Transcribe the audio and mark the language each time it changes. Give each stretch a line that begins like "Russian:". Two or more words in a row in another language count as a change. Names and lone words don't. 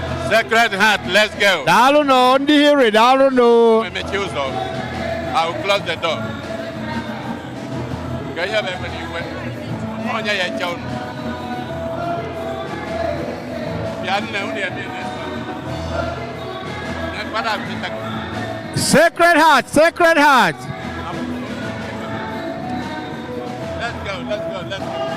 English: Sacred Heart, let's go.
Igbo: Daalụ nụ, ndị Hiri, daalụ nụ. Emechi ụzọ.
English: I will close the door.
Igbo: Ka ihe bụ ebe n'iwe. Onye ya eche unu. Bịa nne, unu ya bịa nne. Nye mkpara apịta.
English: Sacred Heart, Sacred Heart. Let's go, let's go, let's go.